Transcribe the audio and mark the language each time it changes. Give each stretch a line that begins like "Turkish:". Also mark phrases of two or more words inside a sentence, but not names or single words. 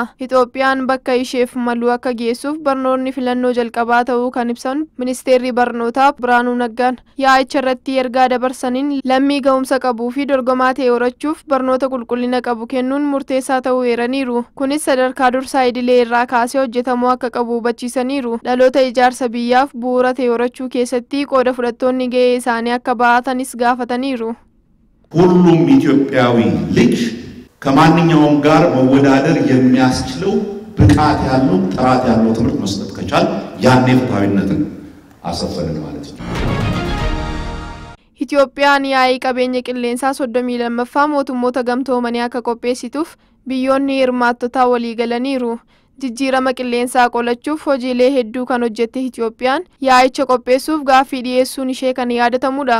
Oromo: Itoophiyaan bakka isheef malu akka geessuuf barnoonni filannoo jalqabaa ta'uu kan ibsan Ministeerri Barnootaa Biraanuu Naggaan yaa'icha irratti ergaa dabarsaniin lammii ga'umsa qabuu fi dorgomaa ta'e horachuuf barnoota qulqullina qabu kennuun murteessaa ta'uu eeraniiru. Kunis sadarkaa dursaa idilee irraa kaasee hojjetamuu akka qabu hubachiisaniiru. Dhaloota ijaarsa biyyaaf bu'uura ta'e horachuu keessatti qooda fudhattoonni gahee isaanii akka baatanis gaafataniiru.
Amharic: ሁሉም ኢትዮጵያዊ ልጅ ከማንኛውም ጋር መወዳደር የሚያስችለው ብቃት ያለው ጥራት ያለው ትምህርት መስጠት ከቻል ያኔ ፍትሃዊነትን አሰፈንን ማለት ነው።
Oromo: Itoophiyaan yaa'ii qabeenya qilleensaa 32ffaa mootummoota gamtoomanii akka qopheessituuf biyyoonni hirmaattota walii galaniiru. Jijjiirama qilleensaa qolachuuf hojiilee hedduu kan hojjette Itoophiyaan yaa'icha qopheessuuf gaaffii dhiyeessuun ishee kan yaadatamudha.